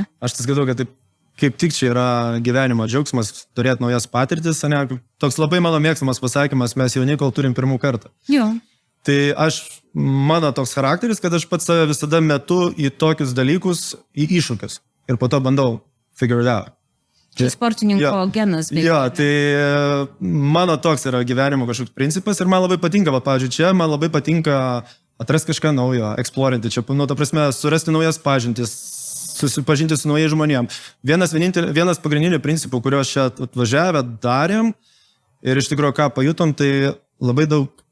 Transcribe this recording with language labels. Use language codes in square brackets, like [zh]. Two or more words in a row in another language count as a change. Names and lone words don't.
[lt] Aš tai skaitau, kad taip, kaip tik čia yra gyvenimo džiaugsmas turėti naujas patirtis, ne? Toks labai mano mėgstamas pasakymas, mes jauni, kol turim pirmų kartą. Jo. Tai mano toks charakteris, kad aš pats save visada metu į tokius dalykus, į iššūkius. Ir po to bandau [en] figure it out. [lt] Čia sportininko genas. Jo, tai mano toks yra gyvenimo kažkoks principas ir man labai patinka, pavyzdžiui, čia man labai patinka atrasti kažką naujo, eksplorinti čia, ta prasme, surasti naujas pažintis, susipažinti su naujais žmonėms. Vienas pagrindinių principų, kuriuos čia atvažiavę darėm ir iš tikrųjų ką pajutom, tai labai daug...